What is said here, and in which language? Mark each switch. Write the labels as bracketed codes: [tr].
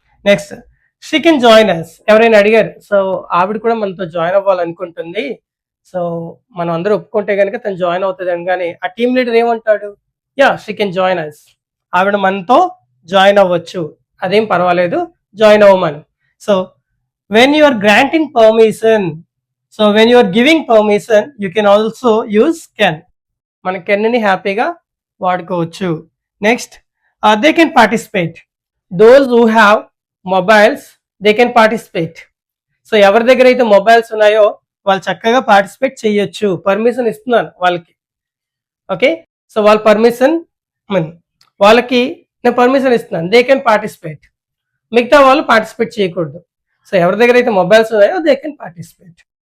[te] Next, [en] She can join us. [te] ఎవరైనా అడిగారు, so ఆవిడ కూడా మనతో జాయిన్ అవ్వాలనుకుంటుంది, సో మనం అందరూ ఒప్పుకుంటే కనుక తను జాయిన్ అవుతుంది అనగానే ఆ టీమ్ లీడర్ ఏమంటాడు, [en] yeah she can join us, [te] ఆవిడ మనతో జాయిన్ అవ్వచ్చు, అదేం పర్వాలేదు, జాయిన్ అవ్వమని. [en] So when you are granting permission, so when you are giving permission, you can also use can. [te] మన కెన్ ని హ్యాపీగా వాడుకోవచ్చు. Next, [en] they can participate. Those who have mobiles, they can participate. [te] So ఎవరి దగ్గర అయితే mobiles ఉన్నాయో వాళ్ళు చక్కగా పార్టిసిపేట్ చేయొచ్చు, పర్మిషన్ ఇస్తున్నాను వాళ్ళకి. ఓకే, సో వాళ్ళ పర్మిషన్, వాళ్ళకి నేను పర్మిషన్ ఇస్తున్నాను, [en] They can participate. [te] మిగతా వాళ్ళు పార్టిసిపేట్ చేయకూడదు. సో ఎవరి దగ్గర అయితే మొబైల్స్ ఉన్నాయో [en] They can participate.